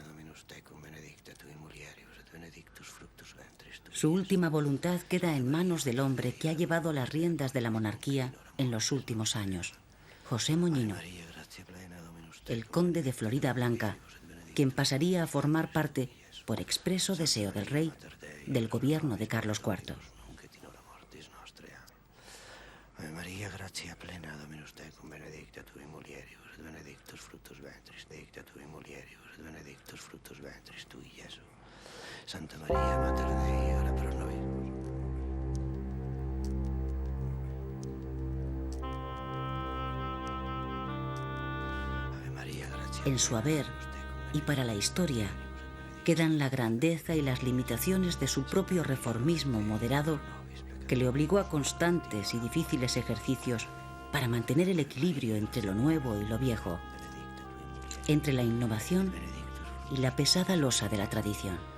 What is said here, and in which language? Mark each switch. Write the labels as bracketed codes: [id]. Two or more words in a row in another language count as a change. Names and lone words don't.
[es] Su última voluntad queda en manos del hombre que ha llevado las riendas de la monarquía en los últimos años, José Moñino, el conde de Florida Blanca, quien pasaría a formar parte, por expreso deseo del rey, del gobierno de Carlos IV. [la] Ave Maria, gratia plena, Dominus tecum, benedicta tui mulieribus, et benedictus fructus ventris, benedicta tui mulieribus, et benedictus fructus ventris tui, Iesu. Santa Maria, Mater Dei, ora pro nobis. Ave Maria, gratia. [es] En su haber y para la historia quedan la grandeza y las limitaciones de su propio reformismo moderado, que le obligó a constantes y difíciles ejercicios para mantener el equilibrio entre lo nuevo y lo viejo, entre la innovación y la pesada losa de la tradición.